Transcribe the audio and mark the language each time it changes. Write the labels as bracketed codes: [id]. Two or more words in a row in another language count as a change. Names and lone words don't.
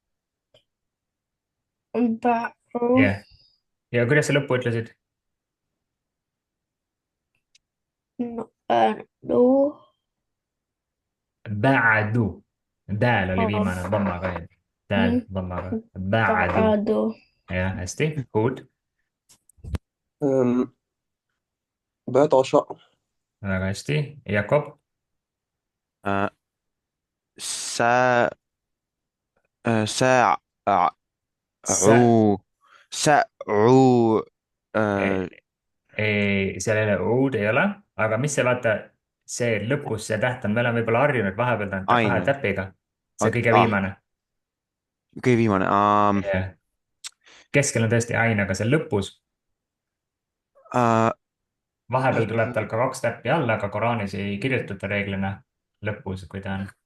[et] bä, jah, ja kuidas sa lõppu ütlesid? no, [ar] Ba'du. [et] Dääl oli viimane dhammaga, nii et dääl dhammaga. [ar] Ba'du. بعده [et] jah, hästi, good. [ar] بطشة. [et] väga hästi, Jakob. [ar] سا ساع Sa- عو سعو [et] seal ei ole uud, ei ole, aga mis see, vaata, see lõpus, see täht on, me oleme võib-olla harjunud vahepeal ta on kahe Ain. täpiga. see Okei, kõige viimane. kõige viimane jah. keskel on tõesti ain, aga seal lõpus, vahepeal tuleb tal ka kaks täppi alla, aga Koraanis ei kirjutata reeglina lõpus, kui ta on.